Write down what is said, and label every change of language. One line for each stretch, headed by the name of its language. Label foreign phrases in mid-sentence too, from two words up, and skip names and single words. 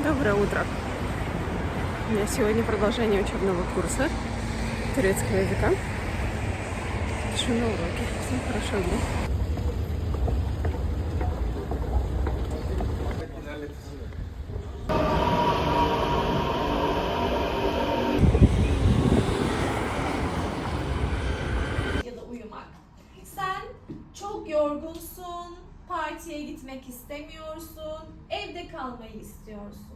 Russian: Доброе утро. У меня сегодня продолжение учебного курса турецкого языка. Пишу на уроке. Всем хорошего дня.
Turkish: Ya da uyumak. Sen çok yorgunsun, partiye gitmek istemiyorsun, evde kalmayı istiyorsun.